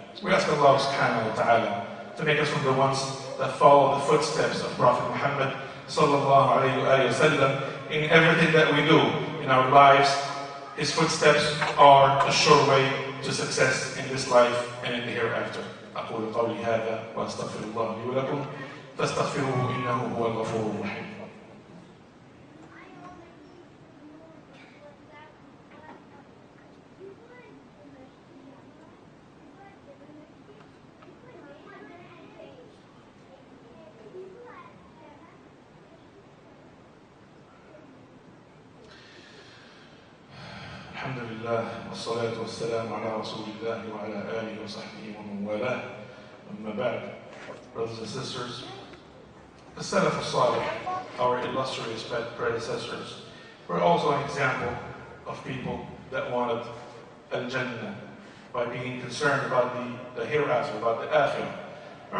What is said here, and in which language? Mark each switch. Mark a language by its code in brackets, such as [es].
[en] We ask Allah subhanahu wa ta'ala to make us from the ones that follow the footsteps of Prophet Muhammad sallallahu alayhi wa sallam in everything that we do in our lives. His footsteps are a sure way to success in this life and in the hereafter. [ar] أقول قولي هذا وأستغفر الله لي ولكم فاستغفروه إنه هو الغفور الرحيم. الحمد لله والصلاة والسلام على رسول الله وعلى آله وصحبه ومن والاه. أما بعد, [en] brothers and sisters, the Salaf al-Salih, our illustrious predecessors, were also an example of people that wanted al-Jannah by being concerned about the hereafter, about the akhirah.